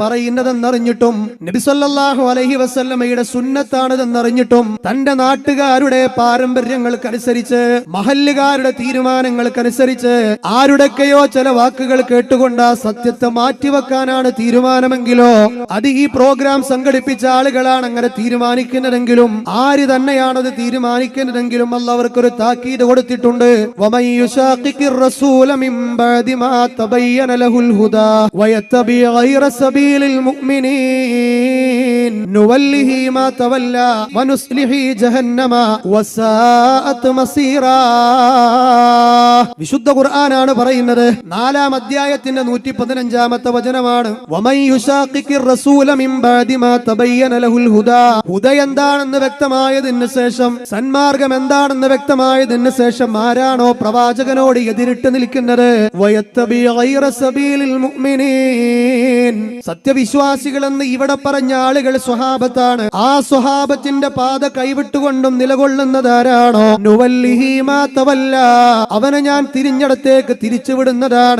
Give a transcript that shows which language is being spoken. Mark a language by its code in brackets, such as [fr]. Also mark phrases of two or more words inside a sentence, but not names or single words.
[ml] പറയുന്നതെന്നറിഞ്ഞിട്ടും നബി [ar] صلى الله عليه وسلم [ml] സുന്നത്താണിതെന്നറിഞ്ഞിട്ടും തന്റെ നാട്ടുകാരുടെ പാരമ്പര്യങ്ങൾക്കനുസരിച്ച് മഹല്ലുകാരുടെ തീരുമാനങ്ങൾക്കനുസരിച്ച് ആരുടെയൊക്കെയോ ചില വാക്കുകൾ കേട്ടുകൊണ്ട് ആ സത്യത്തെ മാറ്റിവെക്കാനാണ് തീരുമാനമെങ്കിലോ അത് ഈ പ്രോഗ്രാം സംഘടിപ്പിച്ച ആളുകളാണ് അങ്ങനെ തീരുമാനിക്കുന്നതെങ്കിലും ആര് തന്നെയാണത് തീരുമാനിക്കുന്നതെങ്കിലും അല്ലാഹു അവർക്കൊരു താക്കീത് കൊടുത്തിട്ടുണ്ട്. [ar] ومن يشاقق الرسول من بعد ما تبين له الهدى ويتبع غير سبيل المؤمنين نوله ما تولى ونصلح جهنم وساءت مصيرا. [ml] വിശുദ്ധ ഖുർആനാണ് പറയുന്നത്. 4-ാം അധ്യായത്തിന്റെ 115-ാമത്തെ വചനമാണ്. [ar] ومن يشاقق الرسول من بعد ما تبين له الهدى. [ml] ഹുദ എന്താണെന്ന് വ്യക്തമായതിനു ശേഷം, സന്മാർഗം എന്താണെന്ന് വ്യക്തമായതിനു ശേഷം ആരാണോ പ്രവാചകനോട് എതിരിട്ട് നിൽക്കുന്നത്, സത്യവിശ്വാസികളെന്ന് ഇവിടെ പറഞ്ഞ ആളുകൾ സ്വഹാബത്താണ്. ആ സ്വഹാബത്തിന്റെ പാത കൈവിട്ടുകൊണ്ടും നിലകൊള്ളുന്നതാരാണോ, [ar] نوله ما تولى, [ml] അവനെ ഞാൻ തിരിഞ്ഞടത്തേക്ക് തിരിച്ചുവിടുന്നതാണ്.